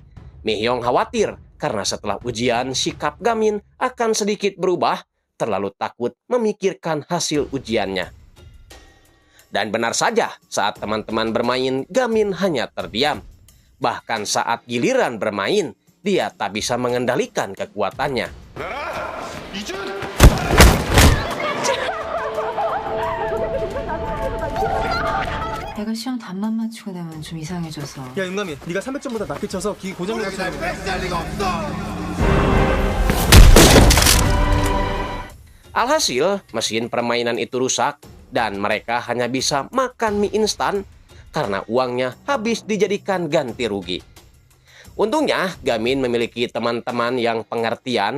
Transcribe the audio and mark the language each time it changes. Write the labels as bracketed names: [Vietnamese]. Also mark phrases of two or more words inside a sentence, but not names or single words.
[Indonesian] Mi Hyong khawatir karena setelah ujian sikap Gamin akan sedikit berubah, terlalu takut memikirkan hasil ujiannya. Dan benar saja, saat teman-teman bermain, Gamin hanya terdiam. Bahkan saat giliran bermain, dia tak bisa mengendalikan kekuatannya. [Korean] 내가 시험 답만 맞추고 나면 좀 이상해져서. 야 윤감이, 네가 300점보다 낮게 쳐서 기기 고장내고 [Indonesian] Alhasil, mesin permainan itu rusak dan mereka hanya bisa makan mie instan karena uangnya habis dijadikan ganti rugi. Untungnya, Gamin memiliki teman-teman yang pengertian.